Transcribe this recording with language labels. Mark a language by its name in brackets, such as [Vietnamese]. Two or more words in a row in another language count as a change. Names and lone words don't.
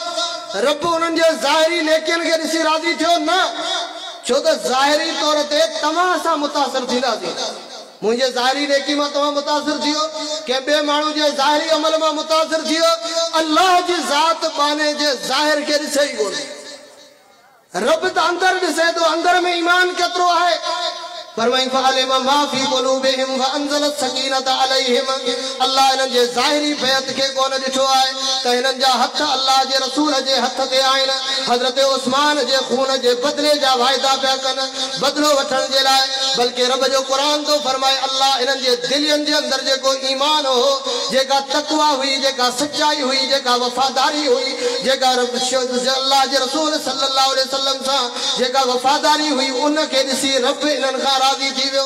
[Sindhi] रब उन्हनि जे ज़ाहिरी नेकियनि खे ॾिसी राज़ी थियो न, छो त ज़ाहिरी तौर ते तव्हां सां मुतासिर थींदासीं। मुंहिंजे ज़ाहिरी नेकी मां तव्हां मुतासिर थियो, कंहिं ॿिए माण्हू जे ज़ाहिरी अमल मां मुतासिर थियो, अल्लाह जी ज़ात बाने जे ज़ाहिर खे ॾिसे ई कोन्हे। रब त अंदर ॾिसे थो, अंदर में ईमान केतिरो आहे। [Arabic] فعلم ما في قلوبهم فأنزل السكينة عليهم. [Sindhi] अल्लाह इन्हनि जे ज़ाहिरी बैत खे कोन ॾिठो आहे त हिननि जा हथ अल्लाह जे रसूल जे हथ ते आहिनि। हज़रत उस्मान जे खून जे बदिले जा वाइदा पिया कनि बदिलो वठण जे लाइ, बल्कि रब जो क़ुरान तो फरमाए अल्लाह इन्हनि जे दिलियुनि जे अंदरि जेको ईमान हो, जेका तक़वा हुई, जेका सचाई हुई, जेका वफ़ादारी हुई, जेका अल्लाह जे रसूल [Arabic] صلى الله عليه وسلم [Sindhi] सां जेका वफ़ादारी हुई, उनखे ॾिसी रब इन्हनि खां राज़ी थी वियो।